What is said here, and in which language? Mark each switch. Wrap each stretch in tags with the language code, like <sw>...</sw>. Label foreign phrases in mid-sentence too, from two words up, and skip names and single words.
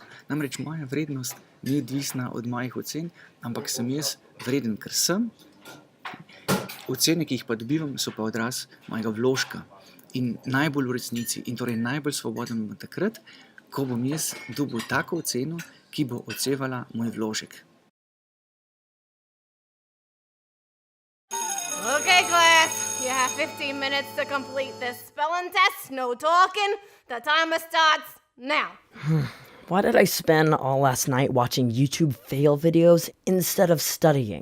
<sl>Namreč moja vrednost ni odvisna od mojih ocen, ampak sem jaz vreden, ker sem. Ocene, ki jih pa dobivam, so pa odraz mojega vložka. In najbolj v resnici, in torej najbolj svoboden bom takrat, ko bom jaz dobil tako oceno, ki bo odsevala moj vložek.</sl> <en>Okay, class, you have 15 minutes to complete this spelling test. No talking. The timer starts now. Why did I spend all last night watching YouTube fail videos instead of studying?</en>